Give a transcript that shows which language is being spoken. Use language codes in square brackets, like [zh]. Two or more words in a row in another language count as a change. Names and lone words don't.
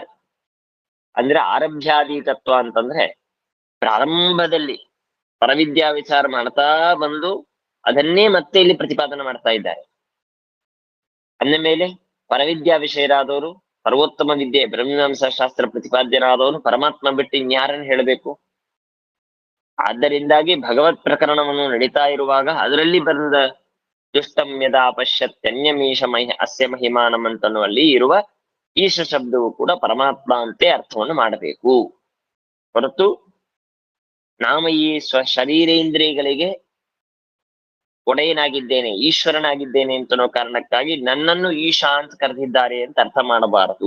[kn] ಅಂದ್ರೆ ಆರಭ್ಯಾಧೀತತ್ವ ಅಂತಂದ್ರೆ ಪ್ರಾರಂಭದಲ್ಲಿ ಪರವಿದ್ಯಾ ವಿಚಾರ ಮಾಡ್ತಾ ಬಂದು ಅದನ್ನೇ ಮತ್ತೆ ಇಲ್ಲಿ ಪ್ರತಿಪಾದನೆ ಮಾಡ್ತಾ ಇದ್ದಾರೆ. ಅಂದ ಮೇಲೆ ಪರವಿದ್ಯಾ ವಿಷಯರಾದವರು, ಸರ್ವೋತ್ತಮ ವಿದ್ಯೆ ಬ್ರಹ್ಮೀಮಾಂಸಾ ಶಾಸ್ತ್ರ ಪ್ರತಿಪಾದ್ಯರಾದವನು ಪರಮಾತ್ಮ ಬಿಟ್ಟು ಇನ್ಯಾರನ್ನು ಹೇಳಬೇಕು? ಆದ್ದರಿಂದಾಗಿ ಭಗವತ್ ಪ್ರಕರಣವನ್ನು ನಡೀತಾ ಇರುವಾಗ ಅದರಲ್ಲಿ ಬಂದ [sa] ದುಷ್ಟಂ ಯದಾ ಪಶ್ಯತ್ಯನ್ಯಮೀಶ ಅಸ್ಯ ಮಹಿಮಾನಂ [kn] ಅಂತನ್ನುವಲ್ಲಿ ಇರುವ ಈಶ ಶಬ್ದವು ಕೂಡ ಪರಮಾತ್ಮ ಅಂತೆ ಅರ್ಥವನ್ನು ಮಾಡಬೇಕು. ಹೊರತು ನಾಮ ಈ ಶರೀರೇಂದ್ರಿಯಗಳಿಗೆ ಒಡೆಯನಾಗಿದ್ದೇನೆ, ಈಶ್ವರನಾಗಿದ್ದೇನೆ ಅಂತನೋ ಕಾರಣಕ್ಕಾಗಿ ನನ್ನನ್ನು ಈಶಾ ಅಂತ ಕರೆದಿದ್ದಾರೆ ಅಂತ ಅರ್ಥ ಮಾಡಬಾರದು.